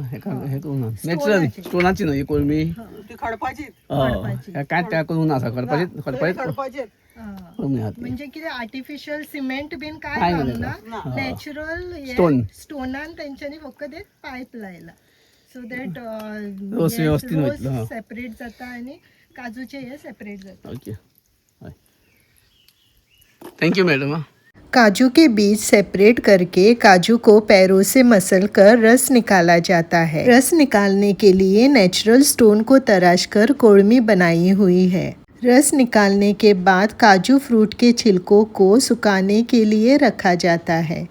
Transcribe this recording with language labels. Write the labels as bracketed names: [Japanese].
[Goan Konkani] हे करून नॅचरल स्टोनाची न्हू ही कोळमी. ती खडपाची काय तयार करून आसा खडपाची म्हणजे कितें आर्टिफिशियल सिमेंट बीन काय घालना. नॅचरल स्टोनान तेंच्यांनी फक्त एक पायप लायला सो दॅट रोस सेपरेट जाता आनी काजूचे हे सेपरेट जाता. [English] Okay thank you madam. [Hindi] काजू के बीज सेपरेट करके काजू को पैरों से मसलकर रस निकाला जाता है. रस निकालने के लिए नेचुरल स्टोन को तराशकर कोळमी बनाई हुई है. रस निकालने के बाद काजू फ्रूट के छिलकों को सुखाने के लिए रखा जाता है.